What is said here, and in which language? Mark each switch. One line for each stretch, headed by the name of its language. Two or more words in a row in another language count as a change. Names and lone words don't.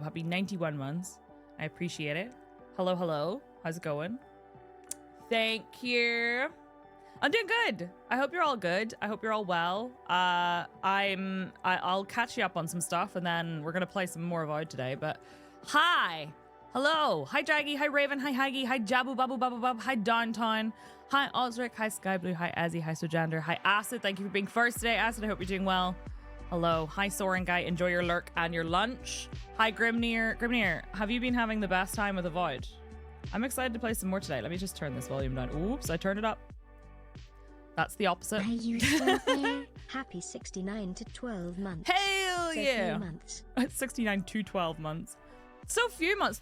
English: Happy 91 months. I appreciate it. Hello, hello. How's it going? Thank you. I'm doing good. I hope you're all good. I hope you're all well. I'll catch you up on some stuff, and then we're gonna play some more AVOWED today. But hi. Hello. Hi, Draggy. Hi, Raven. Hi, Haggy. Hi, Jabu, Babu, Babu, Babu. Hi, Downtown. Hi, Osric. Hi, Sky Blue. Hi, Azzy. Hi, Sojander. Hi, Acid. Thank you for being first today. Acid, I hope you're doing well. Hello. Hi, Soaring Guy. Enjoy your lurk and your lunch. Hi, Grimnir. Grimnir, have you been having the best time with AVOWED? I'm excited to play some more today. Let me just turn this volume down. Oops, I turned it up. That's the opposite. Are you still there? Happy 69 to 12 months. Hell so yeah. 3 months. 69 to 12 months. So few months.